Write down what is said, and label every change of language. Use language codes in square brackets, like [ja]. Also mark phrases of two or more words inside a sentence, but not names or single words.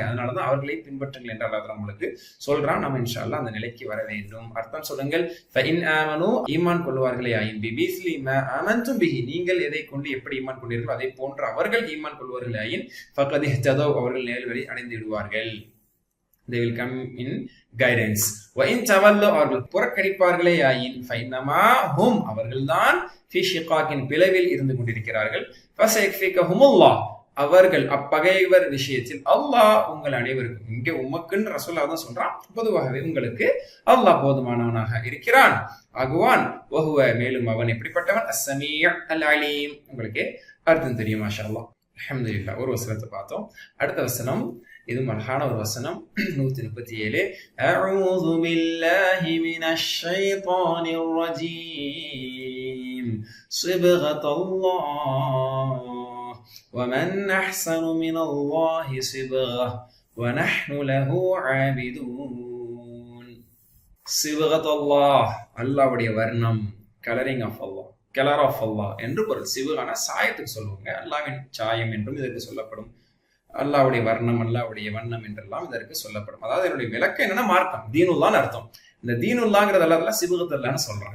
[ta] அதனாலதான் அவர்களை பின்பற்றுங்கள் என்று அல்லாஹ் நம்மளுக்கு சொல்றான். நம்ம [ar] إن شاء الله [ta] அந்த நிலைக்கு வர வேண்டும். அர்த்தம் சொல்லுங்கள். [ar] فإن آمنوا, [ta] ஈமான் கொள்வார்களே ஆயின் [ar] بمثل ما آمنتم به, [ta] நீங்கள் எதை கொண்டு எப்படி ஈமான் கொண்டீர்கள் அதை போன்ற அவர்கள் ஈமான் கொள்வார்களே ஆயின் [ar] فقد اهتدوا, [ta] அவர்கள் நேர்வழி அடைந்து விடுவார்கள். [en] they will come in guidance. [ar] وَإِن تَوَلَّوْا, [ta] அவர்கள் புறக்கணிப்பார்களே ஆயின் [ar] فَإِنَّمَا هُمْ, [ta] அவர்கள்தான் [ar] فِي شِقَاقٍ, [ta] பிளவில் இருந்து கொண்டிருக்கிறார்கள். [ar] فَسَيَكْفِيكَهُمُ اللَّهُ, [ta] அவர்கள் அப்பகைவர் விஷயத்தில் அல்லாஹ் உங்கள் அனைவருக்கும், இங்கே உமக்குன்னு ரசூலுல்லாஹ் தான் சொல்றான், பொதுவாகவே உங்களுக்கு அல்லாஹ் போதுமானவனாக இருக்கிறான், ஆகுவான். வஹுவ, மேலும் அவன் எப்படிப்பட்டவன், [ar] السميع العليم. [ta] உங்களுக்கு அர்த்தம் தெரியும் [ar] ما شاء الله. [ta] அல்ஹம்துலில்லாஹ். ஒரு வசனத்தை பார்த்தோம். அடுத்த வசனம் இது அழகான ஒரு வசனம், 137. [ar] أعوذ بالله من الشيطان الرجيم. சிப்கத்தல்லாஹ் ومن أحسن من الله صبغة ونحن له عابدون. صبغة الله, [ta] அல்லாஹ்வுடைய வர்ணம், [en] colouring of Allah, colour of Allah [ta] என்று பொருள். சிவகான சாயத்துக்கு சொல்லுவாங்க, அல்லாஹ்வின் சாயம் என்றும் இதற்கு சொல்லப்படும். அல்லாஹ்வுடைய வர்ணம், அல்லாஹ்வுடைய வண்ணம் என்றெல்லாம் இதற்கு சொல்லப்படும். அதாவது என்னுடைய விளக்கம் என்னன்னா மார்க்கம், தீனுல்லான்னு அர்த்தம். இந்த தீனுல்லாங்கிறது அல்லாஹ் சிபகத்துல்லான்னு சொல்றாங்க.